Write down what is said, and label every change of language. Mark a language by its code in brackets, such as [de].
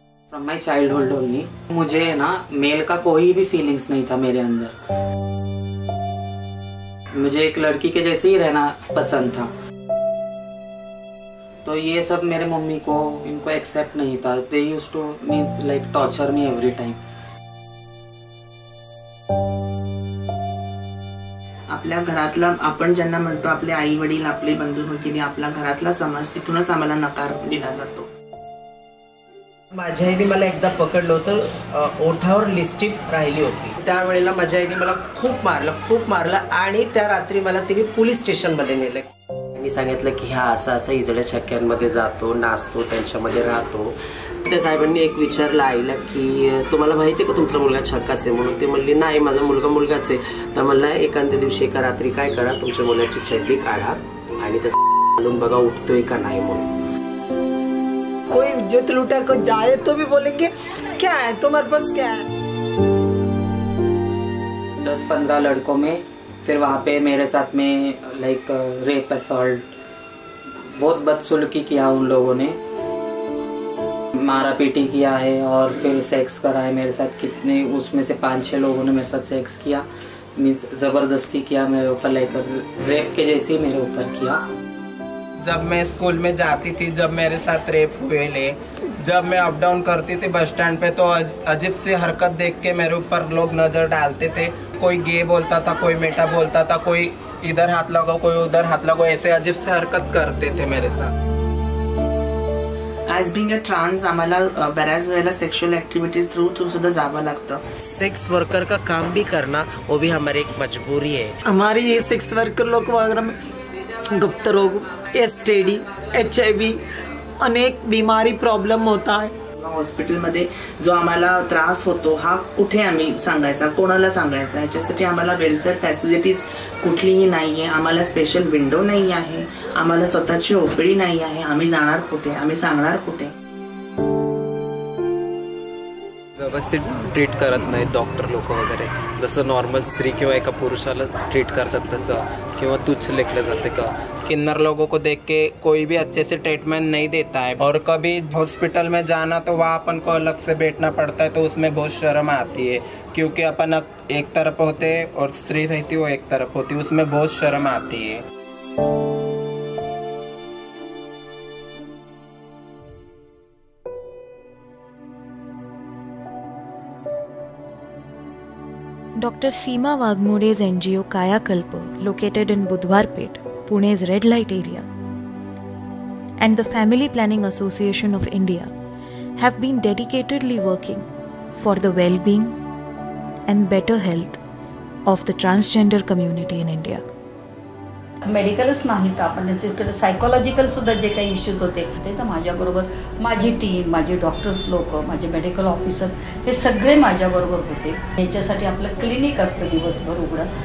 [en] from my childhood only [hi] मुझे ना mail का कोई भी फीलिंग्स नहीं था मेरे अंदर। मुझे एक लड़की के जैसे ही रहना पसंद था। तो ये सब मेरे मम्मी को इनको एक्सेप्ट नहीं था। [en] They used to means like torture me every time. [mr] आपल्या घरातला आपण ज्यांना म्हणतो आपले आई वडील आपले बंधू भगिनी आपला घरातला समाज तिथूनच आम्हाला नकार दिला जातो। माझ्या आईने मला एकदा पकडलं होतं, ओठावर लिपस्टिक राहिली होती। त्यावेळेला माझ्या आईने मला खूप मारलं आणि त्या रात्री मला तिने पोलीस स्टेशनमध्ये नेले। त्यांनी सांगितलं की हा असा इजड्या छक्क्यांमध्ये जातो, नाचतो, त्यांच्यामध्ये राहतो। त्या साहेबांनी एक विचारलं आईला की तुम्हाला माहिती आहे का तुमचा मुलगा छक्काच आहे म्हणून? ते म्हणली नाही माझा मुलगा मुलगाच आहे। तर म्हणला एखाद्या दिवशी एका रात्री काय करा, तुमच्या मुलाची चड्डी काढा आणि त्याचा घालून बघा उठतोय का नाही म्हणून। [hi] कोई इज्जत लुटा को जाए तो भी बोलेंगे क्या है तुम्हारे पास, क्या है। 10-15 लड़कों में फिर वहाँ पे मेरे साथ में लाइक रेप असॉल्ट, बहुत बदसलूकी किया उन लोगों ने, मारा पीटी किया है और फिर सेक्स करा है मेरे साथ। कितने उसमें से 5-6 लोगों ने मेरे साथ सेक्स किया, मीन्स ज़बरदस्ती किया मेरे ऊपर, लाइक रेप के जैसे ही मेरे ऊपर किया। जब मैं स्कूल में जाती थी, जब मेरे साथ रेप हुए ले, जब मैं अप डाउन करती थी बस स्टैंड पे, तो अजीब सी हरकत देख के मेरे ऊपर लोग नजर डालते थे। कोई गे बोलता था, कोई मेटा बोलता था, कोई इधर हाथ लगाओ, कोई उधर हाथ लगाओ, ऐसे अजीब से हरकत करते थे मेरे साथ। [en] as being a trans [mr] आम्हाला बऱ्याच वेळेला सेक्शुअल ऍक्टिव्हिटीज थ्रू सुद्धा जावं लागतं। [hi] सेक्स वर्कर का काम भी करना वो भी हमारी एक मजबूरी है। हमारी ये सेक्स वर्कर लोग वगैरह में गुप्त रोग, STD, HIV अनेक बीमारी प्रॉब्लेम होता है। [mr] हॉस्पिटलमध्ये जो आम्हाला त्रास होतो हा कुठे आम्ही सांगायचा, कोणाला सांगायचा, याच्यासाठी आम्हाला वेलफेअर फॅसिलिटीज कुठलीही नाहीये, आम्हाला स्पेशल विंडो नाही आहे, आम्हाला स्वतःची ओपीडी नाही आहे। आम्ही जाणार कुठे, आम्ही सांगणार कुठे? व्यवस्थित ट्रीट करत नाहीत डॉक्टर लोक वगैरे, जसं नॉर्मल स्त्री किंवा एका पुरुषाला ट्रीट करतात तसं, किंवा तुच्छ लेखलं जाते का। [hi] किन्नर लोगों को देख के कोई भी अच्छे से ट्रीटमेंट नहीं देता है, और कभी हॉस्पिटल में जाना तो वहाँ अपन को अलग से बैठना पड़ता है, तो उसमें बहुत शर्म आती है, क्योंकि अपन एक तरफ होते और स्त्री रहती वो एक तरफ होती, उसमें बहुत शर्म आती है। [en] Dr. Seema Wagmore's NGO Kayakalp, located in Budhwarpet, Pune's red light area, and the Family Planning Association of India have been dedicatedly working for the well-being and better health of the transgender community in India. [mr] मेडिकलच नाही तर आपण त्यांच्याकडे psychological सुद्धा जे काही issues होते ते तर माझ्याबरोबर माझी टीम, माझे डॉक्टर्स लोक, माझे मेडिकल ऑफिसर्स हे सगळे माझ्याबरोबर होते. याच्यासाठी आपलं क्लिनिक असतं दिवसभर उघडं.